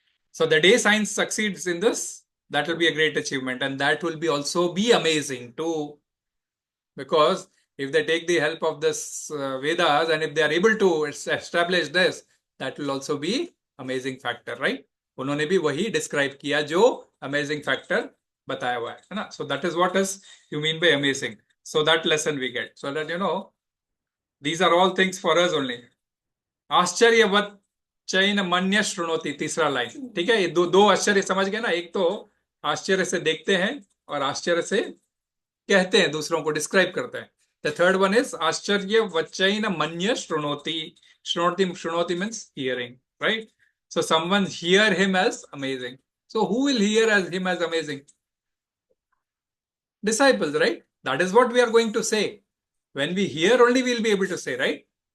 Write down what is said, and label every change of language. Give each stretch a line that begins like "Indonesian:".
English: So the day science succeeds in this, that will be a great achievement, and that will be also be amazing too, because if they take the help of this Vedas and if they are able to establish this, that will also be amazing factor, right?
Hindi: उन्होंने भी वही describe किया जो amazing factor बताया हुआ है ना.
English: So that is what is you mean by amazing. So that lesson we get. So that these are all things for us only.
Sanskrit: āścarya-vat cainam śṛṇoti,
Hindi: तीसरा लाइन. ठीक है, ये दो आश्चर्य समझ गए ना. एक तो आश्चर्य से देखते हैं और आश्चर्य से कहते हैं, दूसरों को डिस्क्राइब करते हैं.
English: The third one is
Sanskrit: āścarya-vachaina manya śṛṇoti.
English: śṛṇoti means hearing, right? So someone hear him as amazing. So who will hear as him as amazing? Disciples, right? That is what we are going to say. When we hear only, we will be able to say, right?